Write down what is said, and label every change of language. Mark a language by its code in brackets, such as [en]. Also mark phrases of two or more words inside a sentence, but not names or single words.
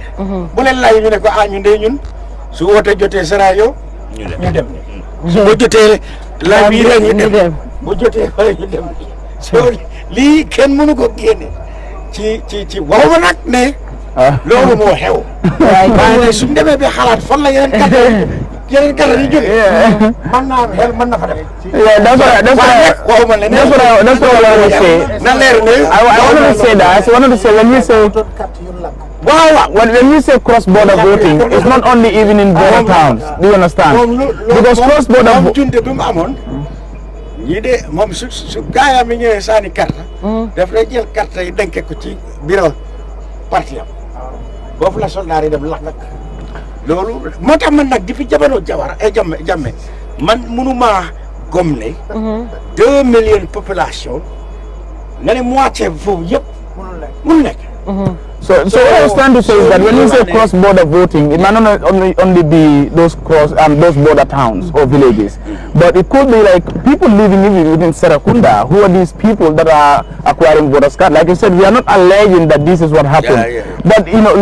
[wo] bu leen laaj ñu ne ko ñun su wootee jotee Sierra Leone ñu dem su ma jotee Liberia ñu dem bu jotee fële ñu dem so lii kenn mënu ko génne ci waxuma nag ne loolu moo xew waaye nag suñ demee ba xalaat fan la yeneen kàddu yi jógee mën naa am xel mën na fa dem. [en] That's what I want to say. I wanted to say that. I wanted to say when you say when you say cross-border voting, it's not only even in border towns. Do you understand? Because cross-border voting. [wo] ñii de moom su gaayam yi ñëwee saani carte daf lay jël carte yi denke ko ci bureau parti am boofu la soldat yi dem lax nag loolu moo tax man nag depuis jamono Jammeh man mënuma gom ne 2 millions population nga ne moitié foofu yëpp mënu nekk. [en] So what I was trying to say is that when you say cross-border voting, it might not only be those border towns or villages, but it could be like people living even within Serrekunda. Who are these people that are acquiring voters card? Like I said, we are not alleging that this is what happened.